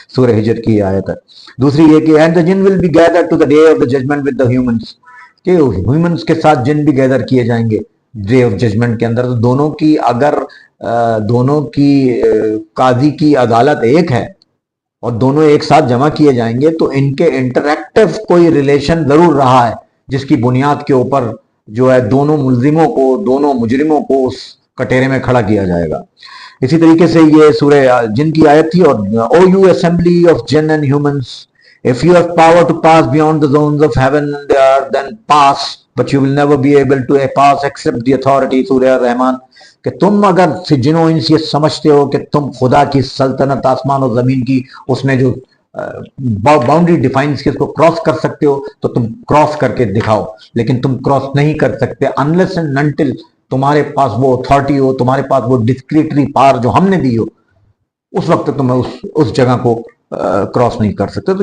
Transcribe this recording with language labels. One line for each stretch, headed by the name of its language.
Hindi: सूरह हिजर की आयत है। दूसरी ये कि
English: and the jinn will be gathered to the day of the judgement with the humans,
Hindi: कि ह्यूमंस के साथ जिन भी गैदर किए जाएंगे डे ऑफ जजमेंट के अंदर। तो दोनों की अगर दोनों की काजी की अदालत एक है और दोनों एक साथ जमा किए जाएंगे तो इनके इंटरैक्टिव कोई रिलेशन जरूर रहा है, जिसकी बुनियाद के ऊपर जो है दोनों मुलजिमों को, दोनों मुजरिमों को उस कटेरे में खड़ा किया जाएगा। इसी तरीके से ये सूरह जिन की आयत थी।
English: और O you assembly of jinn and humans, if you have power to pass beyond the zones of heaven and the earth, then pass, but you will never be able to pass except the authority।
Hindi: सूरह रहमान, कि तुम अगर जिनो इंस ये समझते हो कि तुम खुदा की सल्तनत आसमान और जमीन की, उसने जो बाउंड्री डिफाइंस की, उसको क्रॉस कर सकते हो तो तुम क्रॉस करके दिखाओ, लेकिन तुम क्रॉस नहीं कर सकते अनलेस एंड अनटिल तुम्हारे पास वो अथॉरिटी हो, तुम्हारे पास वो डिस्क्रिटरी पावर जो हमने दी हो, उस वक्त तुम उस जगह को क्रॉस नहीं कर सकते।